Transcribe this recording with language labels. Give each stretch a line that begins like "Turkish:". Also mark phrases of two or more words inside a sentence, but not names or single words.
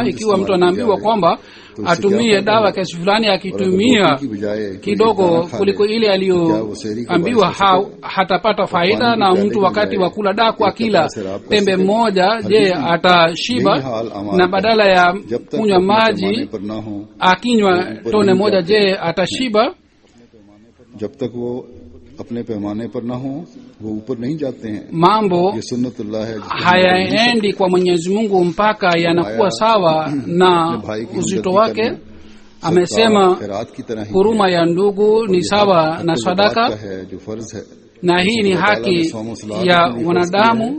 Swahili: Ikiwa mtu anaambiwa kwamba atumie dawa kiasi fulani, akitumia kidogo kuliko ile aliyoambiwa hatapata faida. Na mtu wakati wa kula daku akila pembe moja, je, atashiba? Na badala ya kunywa maji akinywa tone moja, je, atashiba?
Urdu: جب تک وہ اپنے پیمانے پر نہ ہو وہ اوپر نہیں جاتے ہیں.
Swahili: Mambo hayaendi kwa Mwenyezi Mungu mpaka yanakuwa sawa na uzito wake. Amesema huruma ya ndugu ni sawa na sadaka, na hii ni haki ya wanadamu.